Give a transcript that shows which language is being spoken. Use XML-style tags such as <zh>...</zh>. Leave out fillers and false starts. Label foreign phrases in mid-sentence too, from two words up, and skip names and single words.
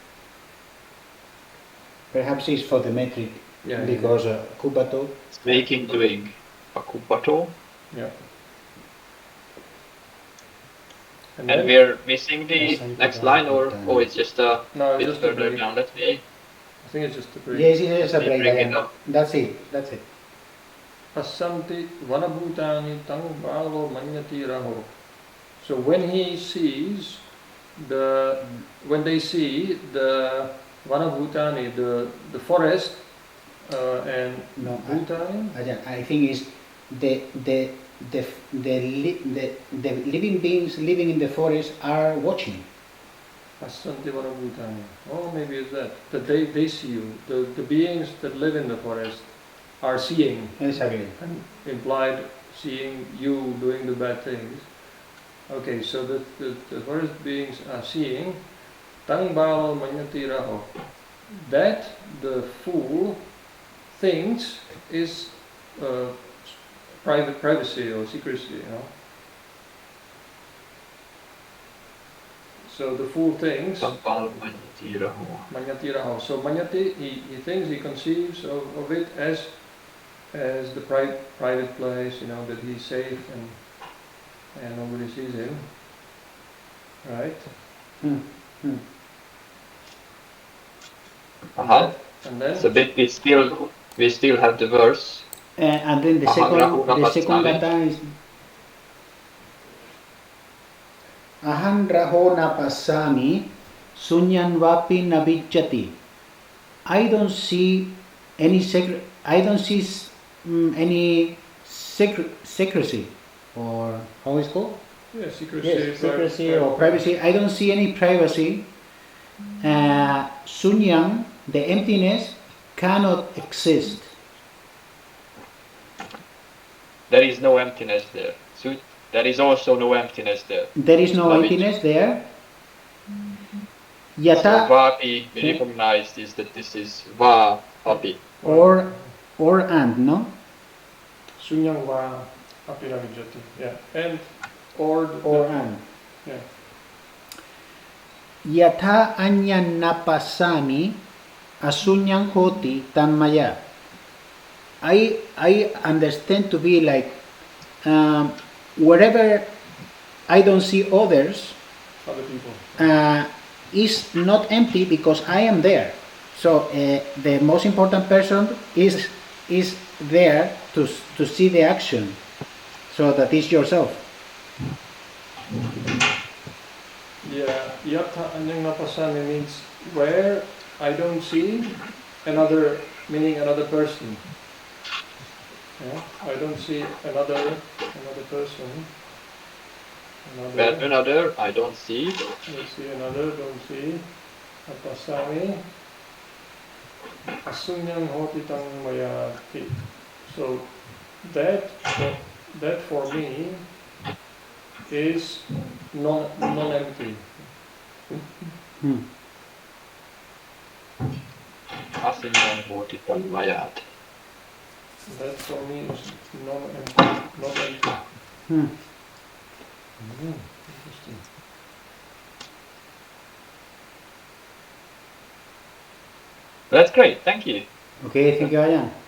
<en>Perhaps it's for the metric, because kubato. Making, doing. Pakubato. Yeah. And we're missing the next line, or it's just a bit just further a break. down. Let me. I think it's just a break. Yes, it is a break. Bring it up. That's it.</en> <pi>Asanti vanabhutani tang bhalo manyati raho.</pi> <en>So when he sees when they see the vanabhutani, the forest, and bhutani. I think it's the living beings living in the forest are watching.</en> <pi>Asanti vanabhutani.</pi> <en>Oh, maybe it's that they see you. The beings that live in the forest are seeing. Exactly. And implied seeing you doing the bad things. Okay, so the forest beings are seeing</en> <pi>tang balo manyati raho.</pi> <en>That the fool thinks is privacy or secrecy, So the fool thinks</en> <pi>Manyati raho. manyati raho.</pi> <en>So manyati, he thinks, he conceives of it as the private place, that he's safe and nobody sees him, right? And then so we still have the verse. And then the second gata is</en> <pi>Aham raho na pasami sunyan vapi navijjati.</pi> <en>I don't see any any secrecy, or how is it called? Yeah, secrecy. Yes, secrecy or privacy. I don't see any privacy. Sunyam, the emptiness, cannot exist. There is no emptiness there. So there is also no emptiness there. There is no emptiness there. Yata. So vapi, we recognize this, that this is</en> <pi>va api.</pi> <en>Or and, no?</en> <pi>Sunyam va api navijjati.</pi> <en>Yeah, and or and. Yeah.</en> <pi>Yatha anyan napasami asunyam hoti tanmaya.</pi> <en>I understand to be like wherever I don't see other people is not empty because I am there. So the most important person is there to see the action. So that is yourself. Yeah,</en> <pi>yatha anyang napasami</pi> <en>means where I don't see another, meaning another person. Yeah, I don't see another person. Another, I don't see. I see another, don't see. Napasami.</en> <pi>Asunyang hoti tang mayati.</pi> <en>So that for me is non-empty.</en> <pi>Asunyam hoti tang mayat.</pi> <en>That for me is non-empty. Interesting. That's great, thank you. Okay, thank you, Ayan.</en>